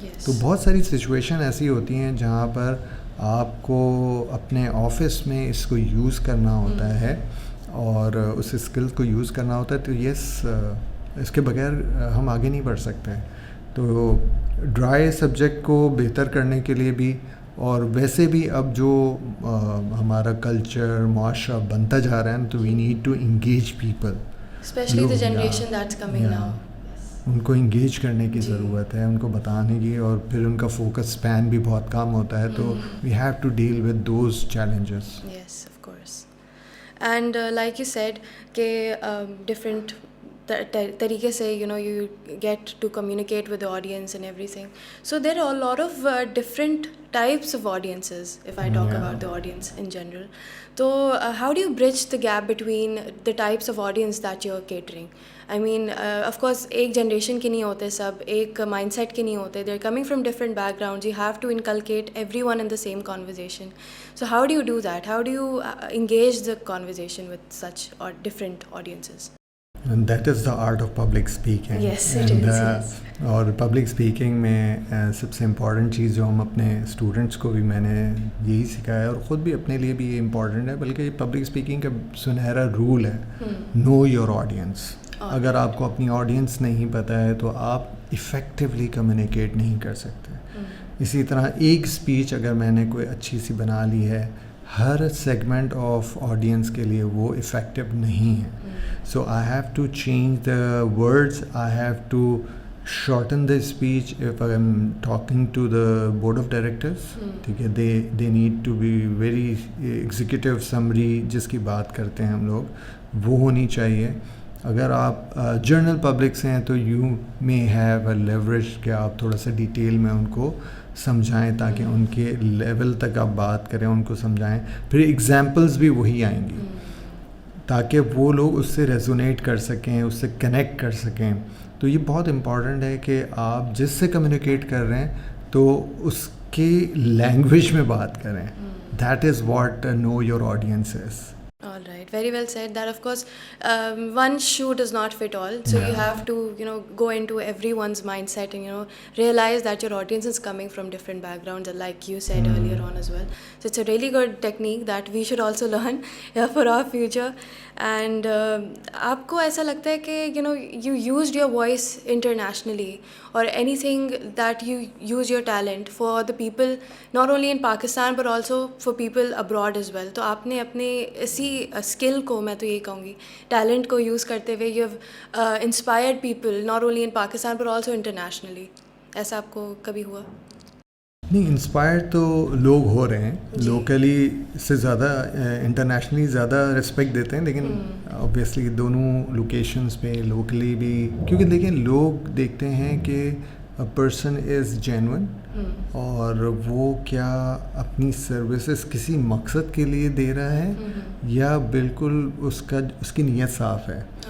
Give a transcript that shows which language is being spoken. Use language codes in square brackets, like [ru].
[ur] تو بہت ساری سچویشن ایسی ہوتی ہیں جہاں پر آپ کو اپنے آفس میں اس کو یوز کرنا ہوتا ہے اور اس اسکل کو یوز کرنا ہوتا ہے. تو یس, اس کے بغیر ہم آگے نہیں بڑھ سکتے. تو ڈرائی سبجیکٹ کو بہتر کرنے کے لیے بھی, اور ویسے بھی اب جو ہمارا کلچر معاشرہ بنتا جا رہا ہے, تو [en] We need to engage people, especially the generation that's coming now. [ur] ان کو انگیج کرنے کی ضرورت ہے, ان کو بتانے کی, اور پھر ان کا فوکس اسپین بھی بہت کم ہوتا ہے. [en] تو we have to deal with those challenges. Yes, of course. And like you said کہ different طریقے سے you get to communicate with the audience and everything. So there are a lot of different types of audiences, if I talk about the audience in general. So how do you bridge the gap between the types of audience that you're catering? I mean, of course, [ur] ایک generation کے نہیں ہوتے سب, ایک mind set کے نہیں ہوتے. [en] They're coming from different backgrounds. You have to inculcate everyone in the same conversation. So how do you do that? How do you engage the conversation with such or different audiences? And that is the art of public speaking. Yes, it is. Yes. [ur] اور public speaking میں سب سے important چیز جو ہم اپنے students کو بھی میں نے یہی سکھایا, اور خود بھی اپنے لیے بھی یہ امپورٹنٹ ہے, بلکہ پبلک اسپیکنگ کا سنہرا رول ہے, [en] Know your audience. [ur] اگر آپ کو اپنی آڈینس نہیں پتہ ہے تو آپ افیکٹولی کمیونیکیٹ نہیں کر سکتے. اسی طرح ایک اسپیچ اگر میں نے کوئی اچھی سی بنا لی ہے, ہر سیگمنٹ آف آڈینس کے لیے وہ افیکٹو نہیں ہے. [en] So I have to change the words, I have to shorten the speech. If I am talking to the board of directors, ٹھیک ہے, they need to be very executive summary [ur] جس کی بات کرتے ہیں ہم لوگ, وہ ہونی چاہیے. اگر آپ جنرل پبلک سے ہیں تو [en] you may have a leverage [ur] کہ آپ تھوڑا سا ڈیٹیل میں ان کو سمجھائیں, تاکہ ان کے لیول تک آپ بات کریں, ان کو سمجھائیں. پھر ایگزامپلز بھی وہی آئیں گی تاکہ وہ لوگ اس سے ریزونیٹ کر سکیں, اس سے کنیکٹ کر سکیں. تو یہ بہت امپورٹنٹ ہے کہ آپ جس سے کمیونیکیٹ کر رہے ہیں تو اس کی لینگویج میں بات کریں. [en] That is what know your audience is. All right, very well said. That of course, one shoe does not fit all. So you have to, go into everyone's mindset and realize that your audience is coming from different backgrounds, like you said earlier on as well. So it's a really good technique that we should also learn for our future. And [ur] آپ کو ایسا لگتا ہے کہ [en] you used your voice internationally, or anything that you use your talent for the people not only in Pakistan but also for people abroad as well. [ur] تو آپ نے اپنے اسی اسکل کو, میں تو یہی کہوں گی, ٹیلنٹ کو یوز کرتے ہوئے [en] you have inspired people not only in Pakistan but also internationally. [ur] ایسا آپ کو کبھی ہوا؟ نہیں, انسپائر تو لوگ ہو رہے ہیں, لوکلی سے زیادہ انٹرنیشنلی زیادہ رسپیکٹ دیتے ہیں, لیکن اوبویسلی دونوں لوکیشنز پہ لوکلی بھی, کیونکہ دیکھیں لوگ دیکھتے ہیں کہ پرسن از جینون, اور وہ کیا اپنی سروسز کسی مقصد کے لیے دے رہا ہے یا بالکل اس کی نیت صاف ہے.